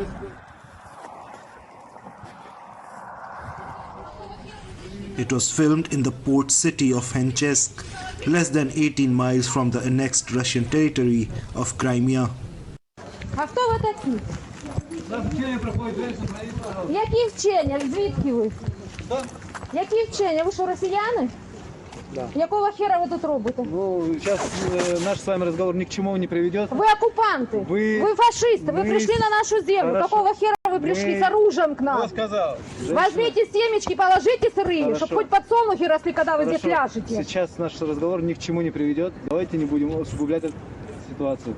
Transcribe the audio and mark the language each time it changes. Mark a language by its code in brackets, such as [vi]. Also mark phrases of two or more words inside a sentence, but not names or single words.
[en] It was filmed in the port city of Henchesk, less than 18 miles from the annexed Russian territory of Crimea. [uk] Які вчення? Звідки ви? Які вчення? Ви що, росіяни? [ru] Да. [uk] Якого хера ви тут робите? [ru] Ну, сейчас наш с вами разговор ни к чему не приведет. Вы оккупанты, вы фашисты, вы пришли на нашу землю. Хорошо. Какого хера вы пришли с оружием к нам? Кто сказал? Возьмите семечки, положите сырыми, Хорошо. чтобы хоть подсолнухи росли, когда вы здесь ляжете. Сейчас наш разговор ни к чему не приведет. Давайте не будем усугублять эту ситуацию.